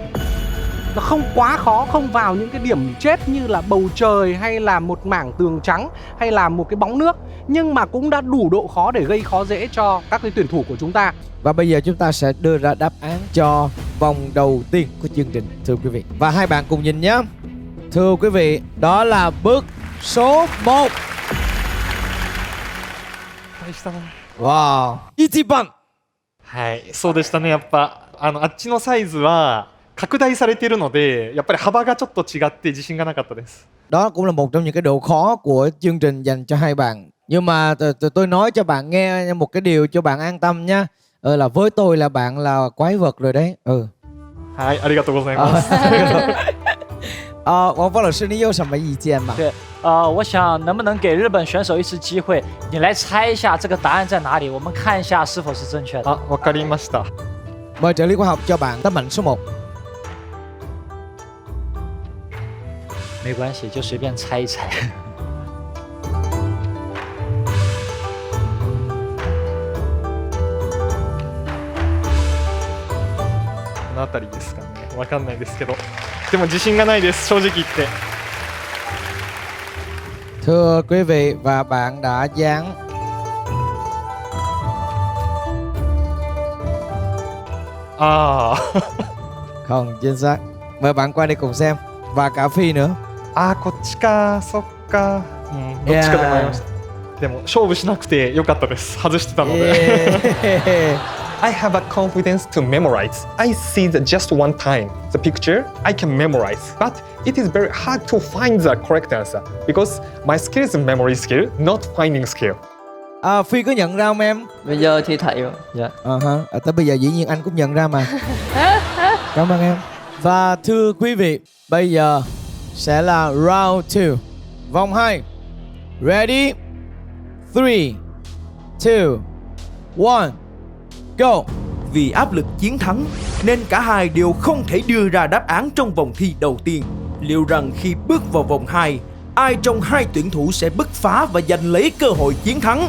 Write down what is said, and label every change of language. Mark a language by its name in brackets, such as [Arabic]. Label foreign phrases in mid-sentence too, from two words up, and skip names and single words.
[Vietnamese] Nó không quá khó, không vào những cái điểm chết như là bầu trời hay là một mảng tường trắng hay là một cái bóng nước, nhưng mà cũng đã đủ độ khó để gây khó dễ cho các cái tuyển thủ của chúng ta. Và bây giờ chúng ta sẽ đưa ra đáp án cho vòng đầu tiên của chương trình, thưa quý vị. Và hai bạn cùng nhìn nhé. Thưa quý vị, đó là bước số 1. [Japanese] Wow. 1番。はい、そうでしたね。やっぱあっちのサイズは拡大されているので、やっぱり幅がちょっと違って自信がなかったです。 [Vietnamese] Đó cũng là một trong những cái độ khó của chương trình dành cho hai bạn. Nhưng mà tôi nói cho bạn nghe một cái điều cho bạn an tâm nha. Là với tôi là bạn là quái vật rồi đấy. [Japanese] はい、ありがとうございます。 [Chinese] 王峰老师，你有什么意见吗？对，我想能不能给日本选手一次机会，你来猜一下这个答案在哪里，我们看一下是否是正确的。 [Japanese] わかりました。 [Vietnamese] Mời trợ lý khoa học cho bạn tấm ảnh số 1。 [Chinese] 没关系，就随便猜一猜。 [Japanese] この辺りですかね。わかんないですけど。でも自信がないです、正直言って。 [Vietnamese] Thưa quý vị, và bạn đã dán không chính xác. Mời bạn qua đây cùng xem. Và cả Phi nữa. [Japanese] こっちか、そっか。どっちかで迷いました。でも勝負しなくてよかったです。外してたので。 [English] I have a confidence to memorize. I see just one time the picture, I can memorize. But it is very hard to find the correct answer because my skill is memory skill, not finding skill. [Vietnamese] Phi có nhận ra không em? Bây giờ thì thấy rồi. Dạ. Tới bây giờ dĩ nhiên anh cũng nhận ra mà. Cảm ơn em. Và thưa quý vị, bây giờ sẽ là round 2, vòng 2. [English] Ready? 3, 2, 1, go. [Vietnamese] Vì áp lực chiến thắng nên cả hai đều không thể đưa ra đáp án trong vòng thi đầu tiên. Liệu rằng khi bước vào vòng 2, ai trong hai tuyển thủ sẽ bứt phá và giành lấy cơ hội chiến thắng?